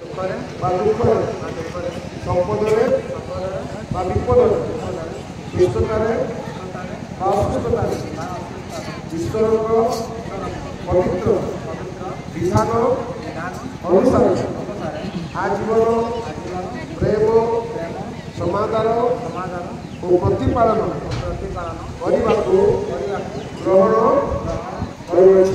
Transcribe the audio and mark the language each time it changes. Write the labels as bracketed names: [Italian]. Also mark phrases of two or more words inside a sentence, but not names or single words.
[Odia] ବା ଦୁଃଖରେ ସମ୍ପଦରେ ବା ବିପଦରେ ସୁସ୍ଥତାରେ ବା ଅସୁସ୍ଥତାରେ ঈশ্বরଙ୍କ ପବିତ୍ର ବିଧାନ ଅନୁସାରେ ଆଜୀବନ ପ୍ରେମ ସମାଧାନ ଓ ପ୍ରତିପାଳନ କରିବାକୁ ଗ୍ରହଣ କରୁଅଛି।